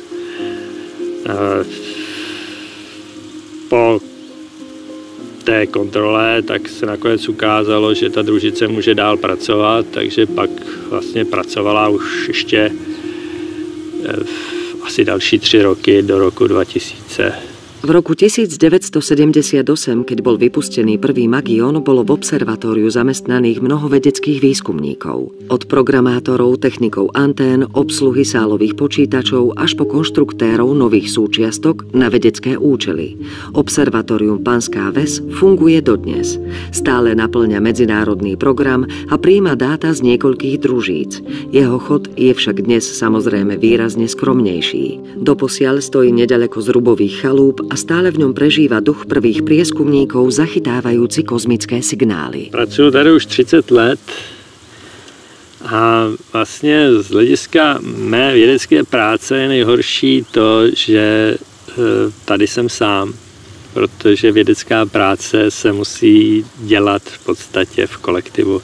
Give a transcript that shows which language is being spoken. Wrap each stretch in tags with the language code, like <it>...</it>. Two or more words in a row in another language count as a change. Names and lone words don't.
<cs>Po té kontrole tak se nakonec ukázalo, že ta družice může dál pracovat, takže pak vlastně pracovala už ještě asi další 3 roky do roku 2000.</cs> <sk>V roku 1978, keď bol vypustený prvý Magion, bolo v observatóriu zamestnaných mnoho vedeckých výskumníkov. Od programátorov, technikov antén, obsluhy sálových počítačov až po konštruktérov nových súčiastok na vedecké účely. Observatórium Panská Ves funguje dodnes. Stále naplňa medzinárodný program a prijíma dáta z niekoľkých družíc. Jeho chod je však dnes samozrejme výrazne skromnejší. Doposiaľ stojí neďaleko Zrubových chalúp a stále v ňom prežíva duch prvých prieskumníkov zachytávajúci kozmické signály.</sk> <cs>Pracuji tady už 30 let a vlastně z hlediska mé vědecké práce je nejhorší to, že tady jsem sám, protože vědecká práce se musí dělat v podstatě v kolektivu.</cs>